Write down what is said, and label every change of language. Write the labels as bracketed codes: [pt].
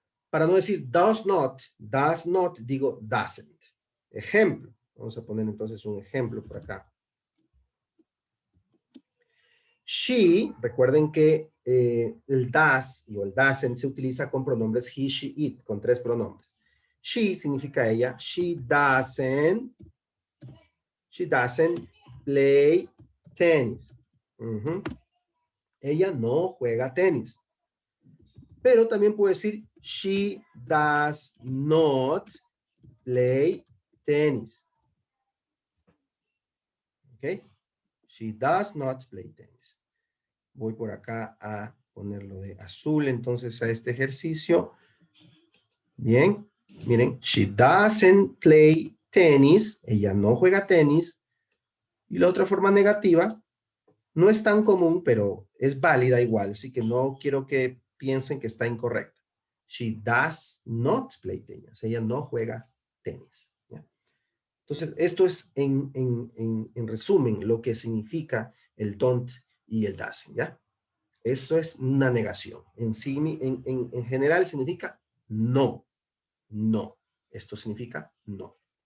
[es] Para no decir does not, digo doesn't. Ejemplo. Vamos a poner entonces un ejemplo por acá. She, recuerden que el does o el doesn't se utiliza con pronombres he, she, it, con tres pronombres. [en] She [es] significa ella. [en] She doesn't play tennis. [es] Ella no juega tenis. Pero también puedo decir, [en] she does not play tennis. [es] ¿Ok? [en] She does not play tennis. [es] Voy por acá a ponerlo de azul entonces a este ejercicio. Bien, miren, [en] she doesn't play tennis. [es] Ella no juega tenis. Y la otra forma negativa no es tan común, pero es válida igual. Así que no quiero que piensen que está incorrecta. [en] She does not play tennis. [es] Ella no juega tenis. ¿Ya? Entonces, esto es en resumen lo que significa el don't y el doesn't, ¿ya? Eso es una negación. En general significa no, no. Esto significa no.